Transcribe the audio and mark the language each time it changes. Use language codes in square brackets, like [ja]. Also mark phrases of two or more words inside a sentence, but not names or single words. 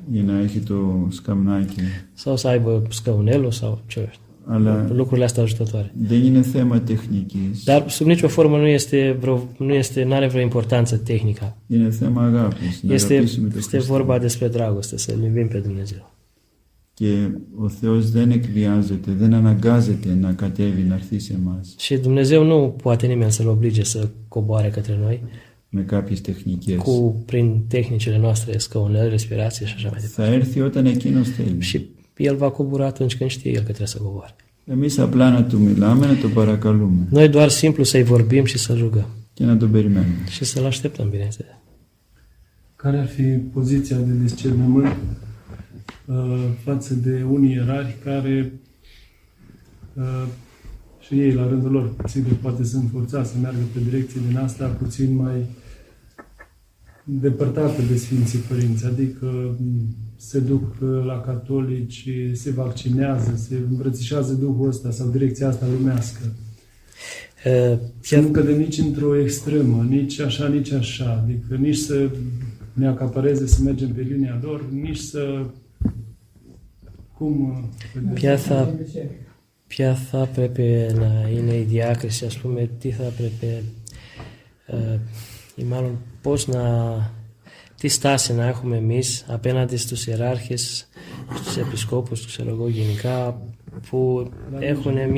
[el] Ή να έχει το σκαμνάκι. [ro] Sau să aibă scăunelul sau ce știu, [el] Αλλά [ro] lucrurile astea ajutătoare. [el] δεν είναι θέμα τεχνικής. [ro] Dar sub nicio formă n-are vreo importanță tehnica. [el] Είναι θέμα αγάπης. Να αγαπήσουμε τον [ro] Este [el] Χριστό. [ro] vorba despre dragoste, să-L iubim pe Dumnezeu. [el] Και ο Θεός δεν εκβιάζεται, δεν αναγκάζεται να κατέβει, να έρθει σε εμάς [ro] Și Dumnezeu nu poate nimeni să-L oblige să coboare către noi [el] με κάποιες τεχνικές. [ro] prin tehnicile noastre, scăunări, respirație și așa mai departe. [el] Θα έρθει όταν εκείνος θέλει. [ro] Și El va cobora atunci când știe El că trebuie să coboare. [el] Εμείς απλά να του μιλάμε, να τον παρακαλούμε [ro] Noi doar simplu să-i vorbim și să-L rugăm [el] και να τον περιμένουμε. [ro] și să-L așteptăm, bineînțeles. Care ar fi poziția de discernământ față de unii ierarhi care și ei, la rândul lor, sigur, poate sunt forțați să meargă pe direcții din asta puțin mai depărtate de Sfinții Părinți, adică se duc la catolici, se vaccinează, se îmbrățișează Duhul ăsta sau direcția asta lumească. Să nu cădem nici într-o extremă, nici așa, adică nici să ne acapareze să mergem pe linia lor, nici să... Cum... [el] Ποια θα έπρεπε να είναι η διάκριση, ας πούμε, τι θα έπρεπε ή μάλλον τι στάση να έχουμε εμείς απέναντι στους ιεράρχες, στους επισκόπους, ξέρω εγώ γενικά, που έχουν